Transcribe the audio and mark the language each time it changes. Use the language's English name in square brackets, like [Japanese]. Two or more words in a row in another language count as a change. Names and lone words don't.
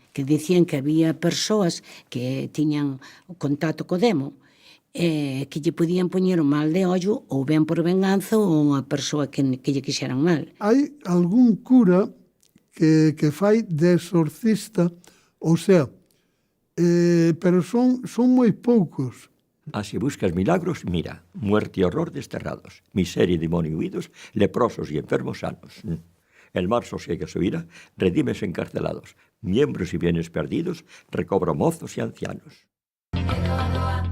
[Galician] Que dicían que había persoas que tiñan contacto co demo, que lle podían poñer o mal de ollo ou ben por venganza ou unha persoa que lle quixeran mal. Hai algún cura que fai de exorcista, ou sea, pero son moi poucos. [Spanish] Así buscas milagros, mira, muerte y horror desterrados, miseria y demonio huidos, leprosos y enfermos sanos. El mar sosiega su ira, redimes encarcelados, miembros y bienes perdidos, recobra mozos y ancianos.